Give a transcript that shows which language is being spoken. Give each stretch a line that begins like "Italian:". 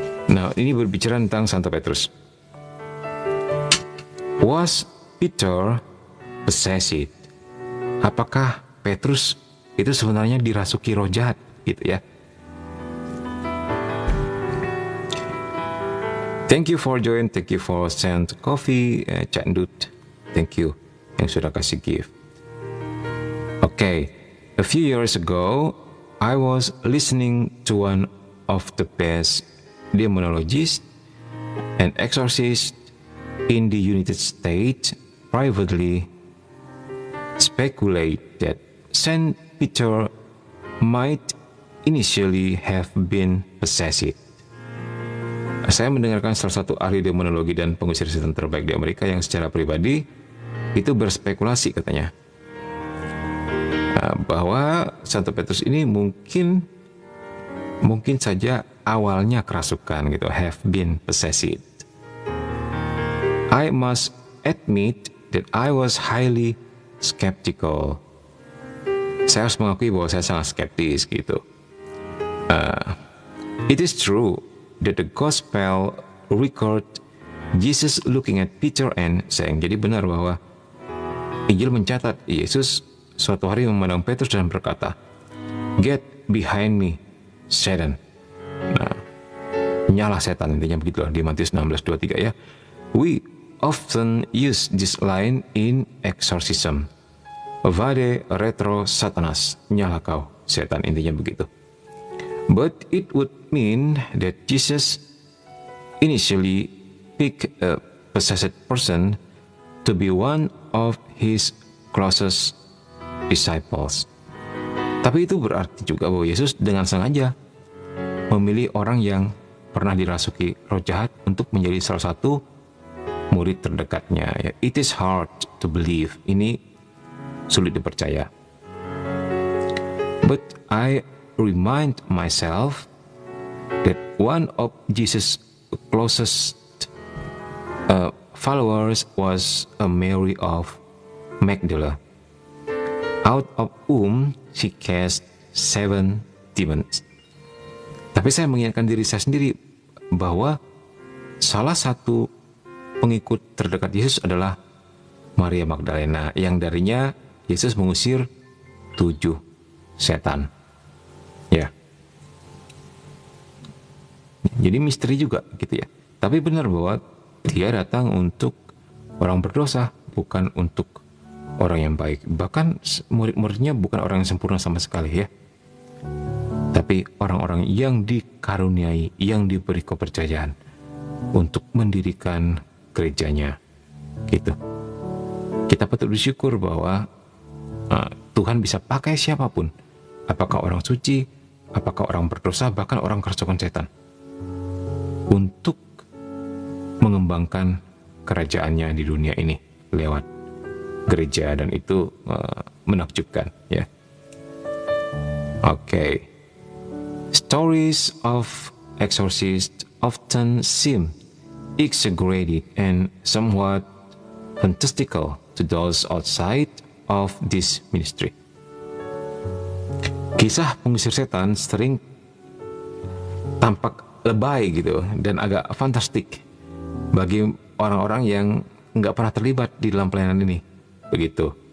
Indonesian: Nah, ini berbicara tentang Santo Petrus.
English: Was Peter possessed?
Indonesian: Apakah Petrus itu sebenarnya dirasuki roh jahat gitu ya?
English: Thank you for join, thank you for send coffee, Cak Ndut. Thank you
Indonesian: yang sudah kasih gift.
English: Okay, a few years ago, I was listening to one of the best demonologists and exorcists in the United States privately speculate that Saint Peter might initially have been possessed.
Indonesian: Saya mendengarkan salah satu ahli demonologi dan pengusir setan terbaik di Amerika yang secara pribadi itu berspekulasi katanya bahwa Santo Petrus ini mungkin saja awalnya kerasukan gitu,
English: have been possessed. I must admit that I was highly skeptical.
Indonesian: Saya harus mengakui bahwa saya sangat skeptis gitu.
English: It is true that the gospel record Jesus looking at Peter and saying,
Indonesian: jadi benar bahwa Injil mencatat Yesus suatu hari memandang Petrus dan berkata,
English: "Get behind me, Satan."
Indonesian: Nah, nyala setan, intinya begitulah di Matius 16:23 ya.
English: We often use this line in exorcism.
Latin: Vade retro Satanas,
Indonesian: nyala kau setan, intinya begitu.
English: But it would mean that Jesus initially picked a possessed person to be one of his closest disciples.
Indonesian: Tapi itu berarti juga bahwa Yesus dengan sengaja memilih orang yang pernah dirasuki roh jahat untuk menjadi salah satu murid terdekatnya.
English: It is hard to believe.
Indonesian: Ini sulit dipercaya.
English: But I remind myself that one of Jesus' closest followers was a Mary of Magdala, out of whom she cast 7 demons.
Indonesian: Tapi saya mengingatkan diri saya sendiri bahwa salah satu pengikut terdekat Yesus adalah Maria Magdalena, yang darinya Yesus mengusir 7 setan. Ya. Jadi misteri juga gitu ya. Tapi benar bahwa dia datang untuk orang berdosa, bukan untuk orang yang baik. Bahkan murid-muridnya bukan orang yang sempurna sama sekali ya. Tapi orang-orang yang dikaruniai, yang diberi kepercayaan untuk mendirikan gerejanya. Gitu. Kita patut bersyukur bahwa Tuhan bisa pakai siapapun. Apakah orang suci, apakah orang berdosa, bahkan orang kerasukan setan, untuk mengembangkan kerajaannya di dunia ini lewat gereja, dan itu menakjubkan ya.
English: Okay. Stories of exorcists often seem exaggerated and somewhat fantastical to those outside of this ministry.
Indonesian: Kisah pengusir setan sering tampak lebay gitu dan agak fantastik bagi orang-orang yang nggak pernah terlibat di dalam pelayanan ini. Begitu.